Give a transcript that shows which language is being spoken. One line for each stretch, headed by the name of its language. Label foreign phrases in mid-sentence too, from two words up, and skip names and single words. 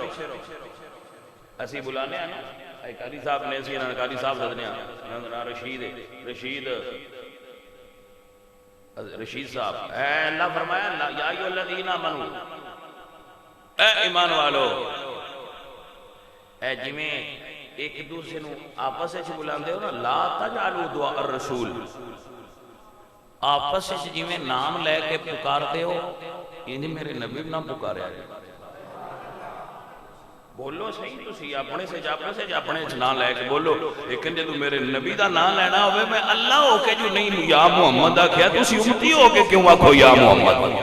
Punjabi: اسی بلانے ہیں نا قاری صاحب نے، اسی قاری صاحب سدنے رشید صاحب. اے اللہ فرمایا
Arabic: یا ایھا الذین آمنوا،
Punjabi: اے ایمان والو. اے جویں ایک دوسرے نو آپس وچ بلاندے ہو نا،
Arabic: لا تجعلوا دعاء الرسول،
Punjabi: آپس وچ جویں نام لے کے پکارتے ہو انج میرے نبی نہ پکاریا جائے. بولو صحیح تسی اپنے سے اپنے نام لے کے بولو، لیکن جدو میرے نبی دا نام لینا ہوئے میں اللہ ہو کے جو نہیں یا محمد آکھیا تسی امتی ہو کے کیوں آکھو یا محمد؟